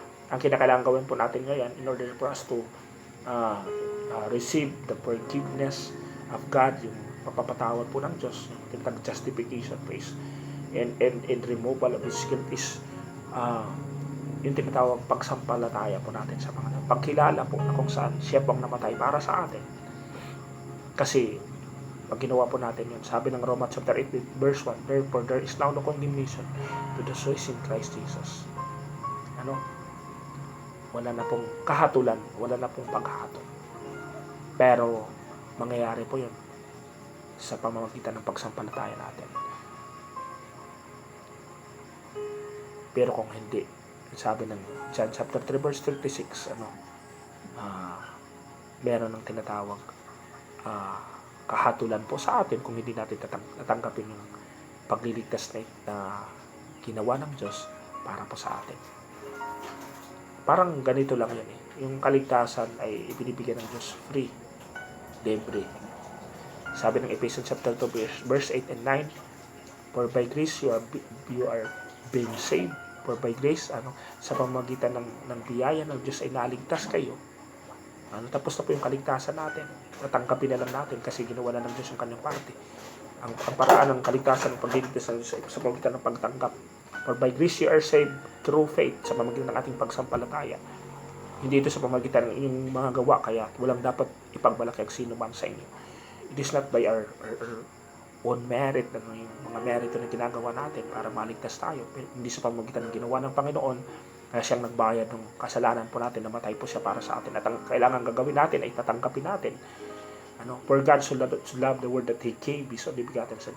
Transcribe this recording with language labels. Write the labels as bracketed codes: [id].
[tl] Ang kinakailangan gawin po natin ngayon [en] in order for us to receive the forgiveness of God, [tl] yung pagpapatawad po ng Diyos, yung justification phase, [en] and removal of His guilt, [tl] is yung tinatawag pagsampalataya po natin sa Panginoon. Pagkilala po na kung saan siya pong namatay para sa atin. Kasi pag ginawa po natin yun, sabi ng [en] Romans chapter 8 verse 1, therefore there is now no condemnation to those who is in Christ Jesus. [tl] Wala na pong kahatulan, wala na pong paghahatol. Pero mangyayari po yun sa pamamagitan ng pagsampalataya natin. Pero kung hindi, sabi ng John chapter 3 verse 36, meron ng tinatawag kahatulan po sa atin kung hindi natin tatanggapin yung pagliligtas na ginawa ng Diyos para po sa atin. Parang ganito lang yan eh. Yung kaligtasan ay ibinibigay ng Diyos free, libre. Sabi ng [en] Ephesians chapter 2 verse 8 and 9, for by grace you are being saved. For by grace, [tl] sa pamamagitan ng biyaya ng Diyos ay naligtas kayo. Tapos na po yung kaligtasan natin. Natanggapin na lang natin kasi ginawa na ng Diyos yung kanyang parte. Ang paraan ng kaligtasan ng pagliligtas ng Diyos ay sa pamamagitan ng pagtanggap. [en] For by grace you are saved through faith, [tl] sa pamamagitan ng ating pagsampalataya. Hindi ito sa pamamagitan ng inyong mga gawa, kaya walang dapat ipagmalaki ang sino man sa inyo. [en] It is not by our own merit, [tl] yung mga merito na ginagawa natin para maligtas tayo, hindi sa pamamagitan ng ginawa ng Panginoon, kaya siyang nagbayad ng kasalanan po natin, namatay po siya para sa atin, at ang kailangan gagawin natin ay tatanggapin natin. [en] For God so loved the world that He gave His only begotten Son.